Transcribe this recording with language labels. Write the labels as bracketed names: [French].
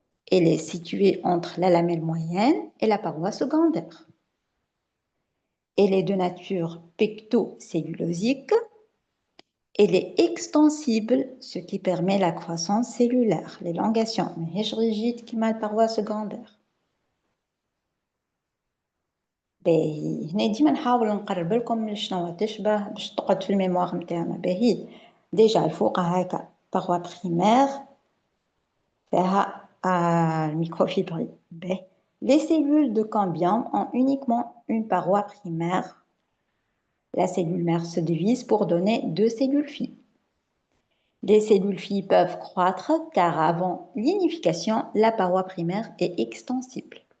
[French] Elle est située entre la lamelle moyenne et la paroi secondaire. Elle est de nature pectocellulosique. Elle est extensible, ce qui permet la croissance cellulaire, l'élongation, mais est rigide qui m'a la paroi secondaire. [Arabic] باهي هنا ديما نحاول نقرب لكم شنو تشبه باش تقعد في الميموار نتاعنا. باهي ديجا الفوق هكا [French] باروا بريمير [Arabic] فيها الميكروفibrilles. [French] باهي les cellules de cambium ont uniquement une paroi primaire. La cellule mère se divise pour donner deux cellules filles. Les cellules filles peuvent croître car avant l'unification, la paroi primaire est extensible.